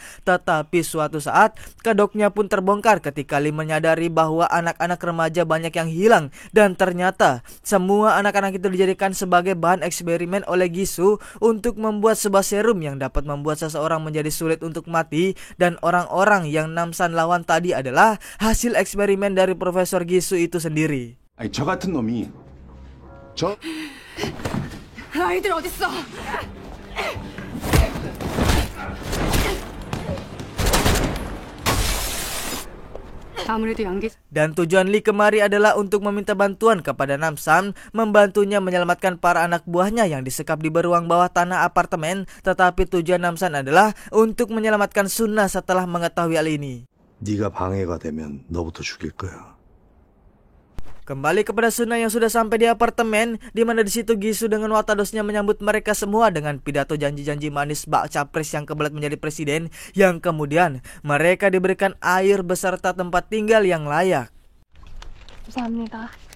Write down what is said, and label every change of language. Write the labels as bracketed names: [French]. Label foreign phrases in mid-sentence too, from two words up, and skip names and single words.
[Indonesian] Tetapi suatu saat kedoknya pun terbongkar ketika Lee menyadari bahwa anak-anak remaja banyak yang hilang dan ternyata semua anak-anak itu dijadikan sebagai bahan eksperimen oleh Gisu untuk membuat sebuah serum yang dapat membuat seseorang menjadi sulit untuk mati, dan orang-orang yang Namsan lawan tadi adalah hasil eksperimen dari Profesor Gisu itu sendiri. [Korean] 아니 저 같은 놈이 아이들 어딨어? 아무래도 연기. [Indonesian] Dan tujuan Lee kemari adalah untuk meminta bantuan kepada Namsan, membantunya menyelamatkan para anak buahnya yang disekap di beruang bawah tanah apartemen. Tetapi tujuan Namsan adalah untuk menyelamatkan Suna setelah mengetahui hal ini. [Korean] 네가 방해가 되면 너부터 죽일 거야. [Indonesian] Kembali kepada Suna yang sudah sampai di apartemen, di mana di situ Gisu dengan watadosnya menyambut mereka semua dengan pidato janji-janji manis bak capres yang kebelet menjadi presiden, yang kemudian mereka diberikan air beserta tempat tinggal yang layak. [Korean] 감사합니다.